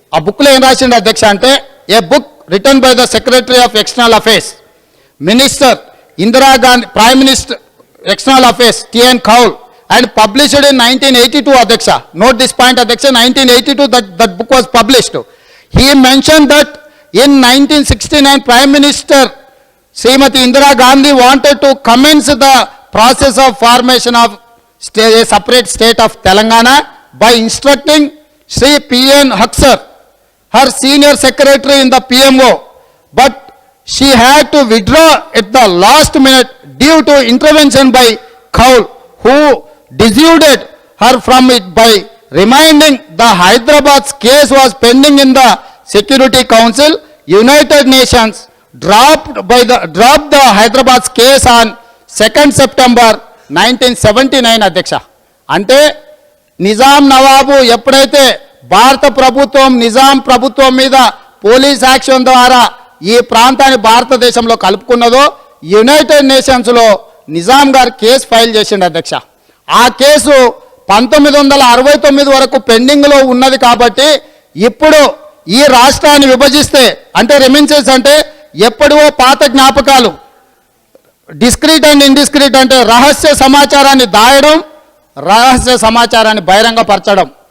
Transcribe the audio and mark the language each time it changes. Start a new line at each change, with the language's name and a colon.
Telugu: ఆ బుక్లో ఏం రాసిండు అధ్యక్ష అంటే
English: A book written by the secretary of external affairs minister Indira Gandhi prime minister external affairs TN Kaul and published in 1982 అధ్యక్ష. Note this point అధ్యక్ష, 1982 that book was published. He mentioned that in 1969 Prime Minister Srimati Indira Gandhi wanted to commence the process of formation of a separate state of Telangana by instructing Sri P.N. Haksar, her senior secretary in the PMO, but she had to withdraw at the last minute due to intervention by Kaul, who dissuaded her from it by reminding the Hyderabad's case was pending in the Security Council. United Nations dropped the Hyderabad's case on 2nd September 1979 అధ్యక్ష.
Telugu: అంటే నిజాం నవాబు ఎప్పుడైతే భారత ప్రభుత్వం నిజాం ప్రభుత్వం మీద police action ద్వారా ఈ ప్రాంతాన్ని భారతదేశంలో కలుపుకున్నదో యునైటెడ్ నేషన్స్లో నిజాం గారు కేసు ఫైల్ చేసిండు అధ్యక్ష. ఆ కేసు 1969 వరకు పెండింగ్లో ఉన్నది కాబట్టి ఇప్పుడు ఈ రాష్ట్రాన్ని విభజిస్తే అంటే రెమిన్సెన్స్ అంటే ఎప్పుడో పాత జ్ఞాపకాలు, డిస్క్రీట్ అండ్ ఇండిస్క్రీట్ అంటే రహస్య సమాచారాన్ని దాయడం, రహస్య సమాచారాన్ని బహిరంగపరచడం.